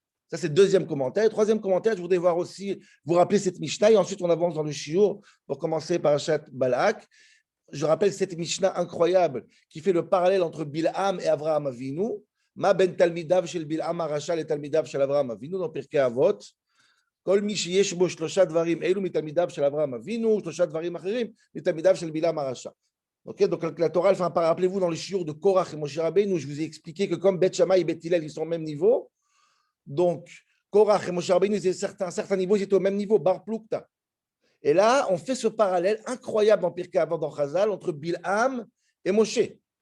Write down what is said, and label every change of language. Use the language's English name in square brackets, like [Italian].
[French] Ça, c'est le deuxième commentaire. Troisième commentaire, je voudrais voir aussi, vous rappeler cette Mishnah, et ensuite on avance dans le Shiur pour commencer par Parashat Balak. Je rappelle cette Mishnah incroyable qui fait le parallèle entre Bilham et Avraham Avinu. [Hebrew] Ma ben talmidav shel Bilham arasha le talmidav shel Avraham Avinu dans Pirkei Avot. כל מי שיש בו 3 דברים אלו מתלמידיו של אברהם אבינו, 3 דברים אחרים מתלמידיו של בלעם הרשע. [French] Okay, donc la Torah, enfin, rappelez-vous dans le shiur de Korach et Moshe Rabbeinu, je vous ai expliqué que comme Beth Shammai et Beth Hillel, ils sont au même niveau. Donc Korach et Moshe Rabbeinu, ils étaient à un certain niveau, ils étaient au même niveau, Bar Plukta. Et là, on fait ce parallèle incroyable dans Pirkei Avot dans Chazal entre Bilham et Moshe.